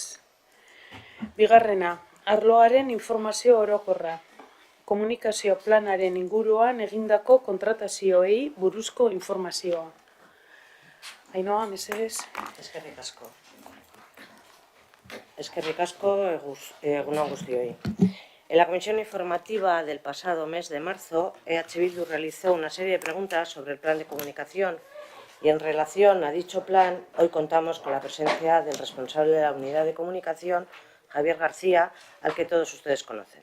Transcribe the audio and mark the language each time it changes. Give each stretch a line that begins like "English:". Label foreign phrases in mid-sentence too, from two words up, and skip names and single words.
Basque: Bigarrena, arloaren informazio orokorra. Komunikazio planaren inguruan egindako kontratazioei buruzko informazioa. Ainhoa, mesedez. Eskerrik asko. Egun on guztioi.
Spanish: En la comisión informativa del pasado mes de marzo, EH Bildu realizó una serie de preguntas sobre el plan de comunicación y en relación a dicho plan, hoy contamos con la presencia del responsable de la unidad de comunicación, Javier García, al que todos ustedes conocen.